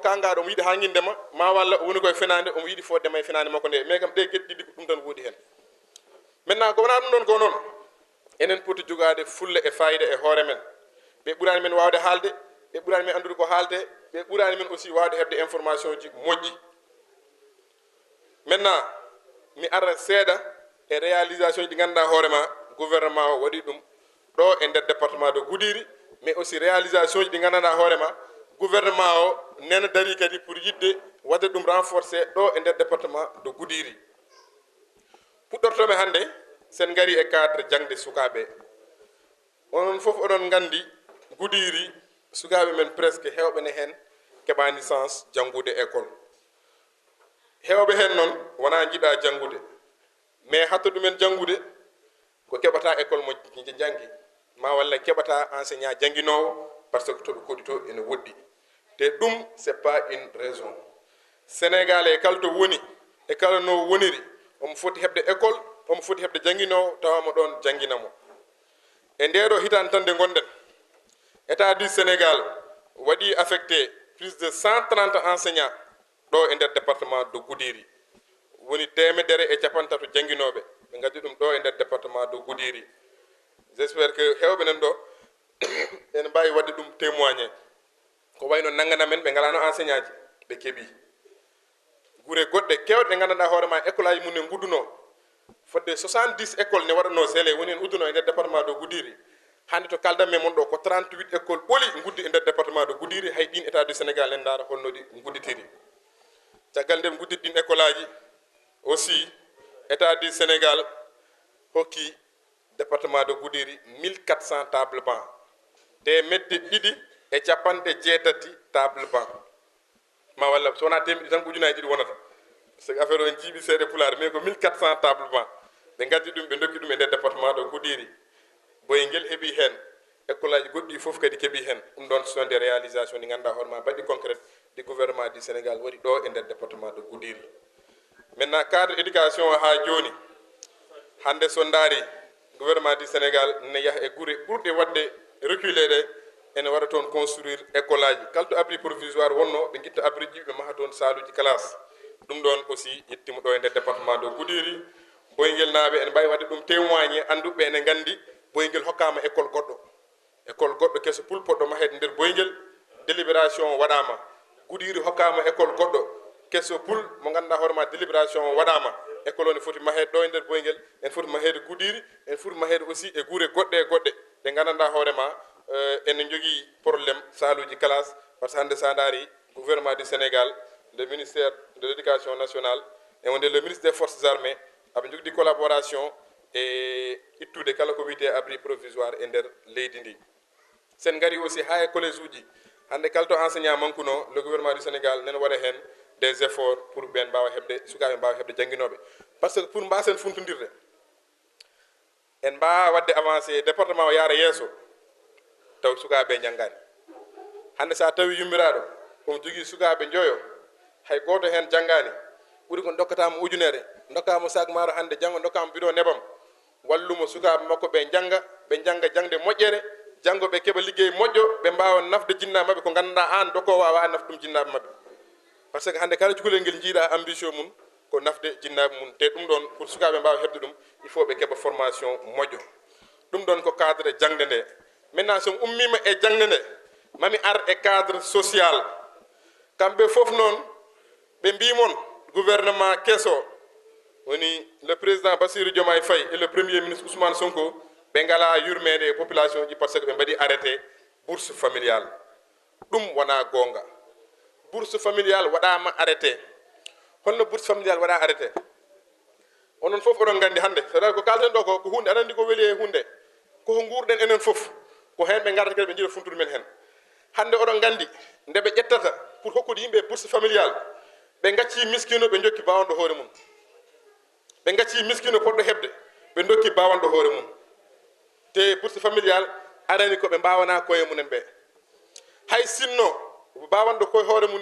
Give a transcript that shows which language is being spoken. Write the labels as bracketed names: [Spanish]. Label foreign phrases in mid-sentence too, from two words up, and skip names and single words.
[Fula] kangaɗo omo yiiɗi ha guindema ma walla woni koye fenade omo yiiɗi fodema e fenade makko nde mais kam ɗe gueɗe ɗiɗi ko ɗum tan woodi hen maintenant ko wona ɗum ɗon ko noon enen poti jogade fulla e fayida e hoore men ɓe ɓurani men wawde haalde ɓe ɓurani men andude ko haalde ɓe ɓurani men aussi wawde hebde information ji moƴƴi maintenant mi ara seeɗa e réalisation ji ɗi ganduɗa hoorema gouvernement o waɗi ɗum ɗo e nder département de Goudiri mais aussi réalisation ji ɗi ganduɗa hoorema gouvernement o nena dari kadi pour yidde wadde ɗum renforcé ɗo e nder département de Goudiri puɗɗortoɓe hande sen gari e cadre jangde sukaɓe onon fof oɗon gandi Goudiri sukaɓe men presque hewɓe ne hen keɓani licence jangude école hewɓe hen noon wona jiiɗa jangude mais hatto ɗumen jangude ko keɓata école mo janggi ma walla keɓata enseignant janguinowo [French] par ce que [Fula] toɓe koɗi to ene woɗɗi te ɗum [French] c'est pas une raison sénégalais [Fula] kala to woni e kala no woniri omo foti heɓde école omo foti heɓde jangguinowo tawamo ɗon jangguinamo e ndeɗo hitande tan nde gonɗen [French] état du sénégal [Fula] waɗi affecté [French] plus de 130 enseignants [Fula] ɗo e nder département de Goudiri woni temedere e capantato jangguinoɓe ɓe gaddi ɗum ɗo e nder département de Goudiri. [French] J'espère que [Fula] hewɓe nan ɗo ene mbawi wadde ɗum témoigné ko wayno nangana men ɓe ngalano enseignant ji ɓe keeɓi guure goɗɗe kewɗe ɗe gandanɗa hoorema école aji mum ne gudduno fodde 70 école ne waɗano zélé woni en udduno e nder département de Goudiri. hande to kaldanmi mon ɗo ko 38 école ɓooli guddi e nder département de Goudiri hay ɗin [French] état du sénégal [Fula] en daara holno ɗi gudditiri caggal nde guddit ɗin école aji aussi [French] état du sénégal [Fula] hokki département de Goudiri 1400 [French] table banc [Fula] temedde ɗiɗi e capanɗe jeetati [French] table banc [Fula] ma walla so wona temedde tan ko ujunaji ɗiɗi wonata [French] c'est que [Fula] affaire o en jiiɓi seeɗe pulaar mais ko 1400 [French] table banc [Fula] ɓe gaddi ɗum ɓe dokki ɗum e nder département de Goudiri boyngel heeɓi hen école aji goɗɗi fof kadi keeɓi hen ɗum ɗon [French] sont des réalisations [Fula] ɗi ganduɗa hoorema baɗɗi [French] concrète du gouvernement du sénégal [Fula] waɗi ɗo e nder département de Goudiri. Maintenant cadre éducation ha joni hande so daari [French] gouvernement du sénégal [Fula] ne yaha e guure ɓurɗe wadde reculé ɗe ene waɗa toon construire école aji kala to [French] abri provisoire [Fula] wonno ɓe guitta abri ji ɓe maha toon saluji classe ɗum ɗon aussi yettima ɗo e nder département de Goudiri boyngel naaɓe ene mbawi wadde ɗum témoigné anduɓe ene gandi boyngel hokkama école goɗɗo keso pul poɗɗo mahede nder boyngel délibération waɗama Goudiri hokkama école goɗɗo kesso pul mo ganduɗa hoorema délibération waɗama école o ne foti mahede ɗo e nder boyngel en foti mahede Goudiri en foti mahede aussi e guure goɗɗe e goɗɗe ɗe gandanɗa hoorema ene jogui probléme saluji classe [French] par ce que [Fula] hande sa daari [French] gouvernement du sénégal le ministère de l'éducation nationale et [Fula] wonde [French] le ministre des forces armées [Fula] aɓe jogdi collaboration e ittude kala ko wiyete [French] abri provisoire [Fula] e nder leydi ndi sen gari aussi ha e collège uji hande kala to enseignant mankuno [French] le gouvernement du sénégal [Fula] nene waɗa hen [French] des efforts pour [Fula] ɓen mbawa heɓde sukaɓe mbawa heɓde jangguinoɓe [French] par ce que pour [Fula] mbasen funtodirde en mbawa wadde avancé département o yaara yeeso taw sukaɓe janggani hande sa tawi yummiraɗo omo jogui sukaɓe joyo hay goto hen janggani ɓuuri ko dokkatamo ujunere dokkamo sac maro hande janggo dokkamo bidon nebam wallumo sukaɓe makko ɓe jangga jangde moƴƴere janggo ɓe keeɓa liggey moƴƴo ɓe mbawa nafde jinnaɓe mabɓe ko ganduɗa an dokkowo wawa nafde ɗum jinnaɓe mabɓe [French] par ce que [Fula] hande kala cukalel ngel jiiɗa ambition mum ko nafde jinnaɓe mum te ɗum ɗon pour sukaɓe mbawa hebde ɗum [French] il faut [Fula] ɓe keeɓa formation moƴƴo ɗum ɗon ko cadre jangde nde maintenant somi ummima e jangde nde mami ar e [French] cadre social [Fula] kamɓe foof noon ɓe mbimon gouvernement kesso woni [French] le président Bassirou Diomaye Faye et le premier ministre Ousmane Sonko [Fula] ɓe ngala yurmede e population ji [French] par ce que [Fula] ɓe mbaɗi [French] arrêté bourse familiale [Fula] ɗum wona gonga [French] bourse familiale [Fula] waɗama arrêté holno [French] bourse familiale [Fula] waɗa arrêté onon fof oɗon gandi hande c'est-à-dire ko kalten ɗo ko hunde aɗa andi ko weeli e hunde koko guurɗen enen fof ko hen ɓe garata kadi ɓe jiiɗa funtude men hen hande oɗon gandi nde ɓe ƴettata pour hokkude yimɓe [French] bourse familiale [Fula] ɓe gacci miskino ɓe jokki bawanɗo hoore mum ɓe gacci miskino poɗɗo hebde ɓe dokki bawanɗo hoore mum te [French] bourse familiale [Fula] arani ko ɓe mbawana koye mumen ɓe hay sinno bawanɗo koye hoore mum